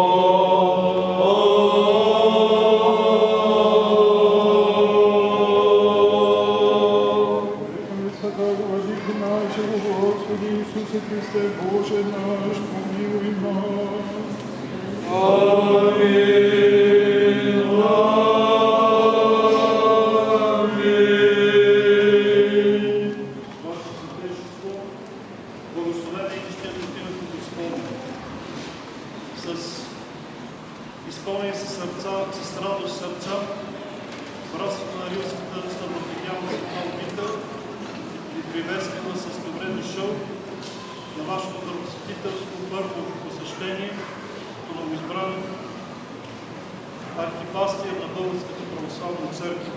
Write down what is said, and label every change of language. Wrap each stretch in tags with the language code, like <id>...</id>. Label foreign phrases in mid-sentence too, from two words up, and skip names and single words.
<cu>молитвенно святого Владыки нашего, Господи Иисусе Христе, Боже наш, помилуй нас. Аминь. Аминь.</cu> <bg>Ваше Святейшество, благословение и честно името Господне. С изпълнени с радост сърца, братството на Рилската Ставропигялна Света обитель ви приветстваме с добре дошъл на вашето първосветителско първо посещение като новоизбран архипастир на Българската православна църква.</bg>